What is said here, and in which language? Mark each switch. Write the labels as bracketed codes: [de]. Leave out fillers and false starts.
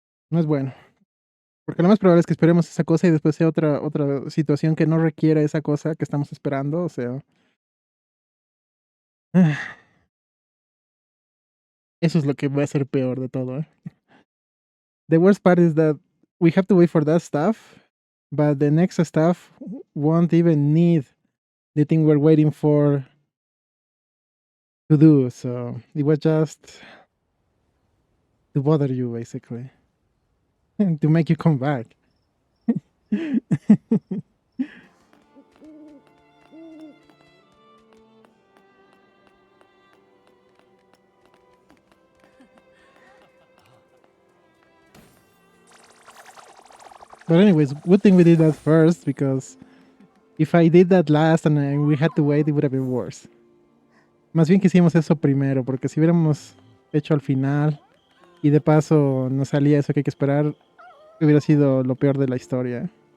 [es] No es bueno. Porque lo más probable es que esperemos esa cosa y después sea otra situación que no requiera esa cosa que estamos esperando, o sea. Eso es lo que va a ser peor de todo, ¿eh? [en] The worst part is that we have to wait for that stuff, but the next stuff won't even need the thing we're waiting for to do, so it was just to bother you, basically. To make you come back. But anyways, good thing we did that first, because if I did that last and we had to wait, it would have been worse. [es] Más bien que hicimos eso primero, porque si hubiéramos hecho al final y de paso nos salía eso que hay que esperar, hubiera sido lo peor de la historia.